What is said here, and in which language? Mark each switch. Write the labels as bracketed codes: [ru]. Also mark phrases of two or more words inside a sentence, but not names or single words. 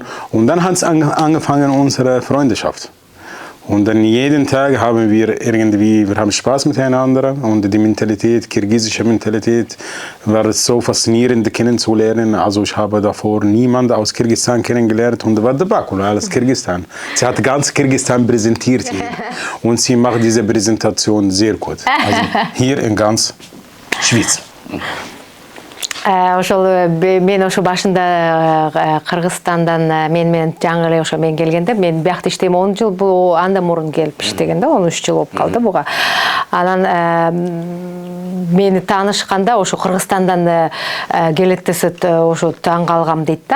[de] Und dann hat es angefangen, unsere Freundschaft. Und dann jeden Tag haben wir irgendwie, wir haben Spaß miteinander und die Mentalität, kirgisische Mentalität, war so faszinierend kennenzulernen. Also ich habe davor niemanden aus Kirgisistan kennengelernt und war der Bakula, alles Kirgisistan. Sie hat ganz Kirgisistan präsentiert hier und sie macht diese Präsentation sehr gut. Also hier in ganz Schweiz. [ky] Ошол мен ошо башында Кыргызстандан менен жаңы эле ошо мен келгенде, мен биякта иштейм 10 жыл, бул андан мурун келип иштеген да, 13 жыл болуп калды буга. Анан мени таанышканда ошо Кыргызстандан келет десет, ошо таң калгам дейт да.